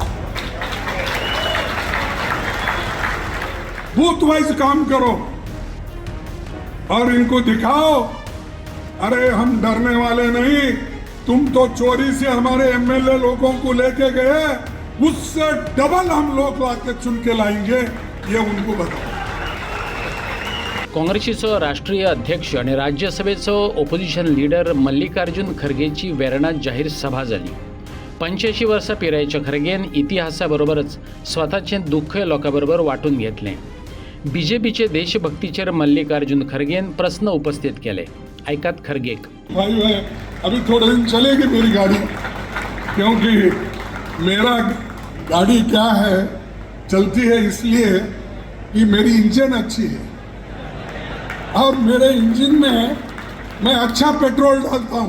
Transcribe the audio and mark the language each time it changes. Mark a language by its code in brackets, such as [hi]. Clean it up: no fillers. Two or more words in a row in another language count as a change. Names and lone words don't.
[hi] बूथ वाइज काम करो और इनको दिखाओ, अरे हम डरने वाले नहीं. तुम तो चोरी से हमारे MLA लोगों को लेके गए, उससे डबल हम लोग लाके चुन के लाएंगे, ये उनको बताओ. [kok] काँग्रेसीचो राष्ट्रीय अध्यक्ष आणि राज्यसभेचो [en] opposition leader [kok] मल्लिकार्जुन खरगेची वेर्णात जाहीर सभा जाली. 85 वर्सां पिरायेच्या खरगेन इतिहासाबरोबरच स्वताचें दुख्ख लोकांबरोबर वांटून घेतलें. बीजेपीचे देशभक्तीचेर मल्लिकार्जुन खरगेन प्रश्न उपस्थित केले. ऐकात खरगेक. [hi] भाई अभी थोड़े दिन चलेगी मेरी गाड़ी, क्योंकि मेरा गाड़ी क्या है, चलती है इसलिए कि मेरी इंजन अच्छी है और मेरे इंजन में मैं अच्छा पेट्रोल डालता हूँ.